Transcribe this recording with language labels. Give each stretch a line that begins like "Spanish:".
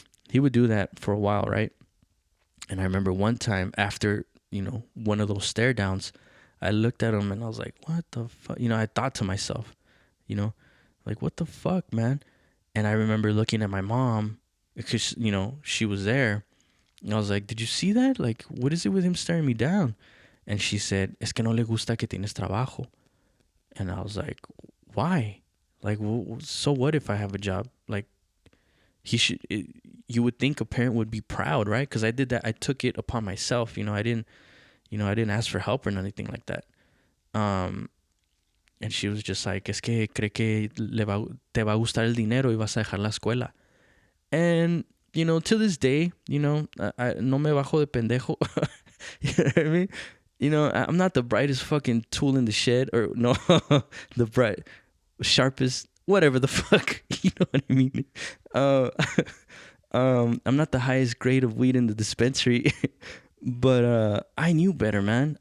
English: He would do that for a while, right? And I remember one time after, one of those stare downs, I looked at him and I was like, what the fuck? I thought to myself, like, what the fuck, man? And I remember looking at my mom because, she was there. And I was like, did you see that? Like, what is it with him staring me down? And she said,
Spanish: es que no le gusta que tienes trabajo.
English: And I was like, why? Like, so what if I have a job? Like, you would think a parent would be proud, right? Because I did that. I took it upon myself. I didn't ask for help or anything like that. And she was just like,
Spanish: es que cree que te va a gustar el dinero y vas a dejar la escuela.
English: And, to this day, I
Spanish: no me bajo de pendejo.
English: You know what I mean? I'm not the brightest fucking tool in the shed, or no, the sharpest, whatever the fuck. You know what I mean? I'm not the highest grade of weed in the dispensary. But I knew better, man.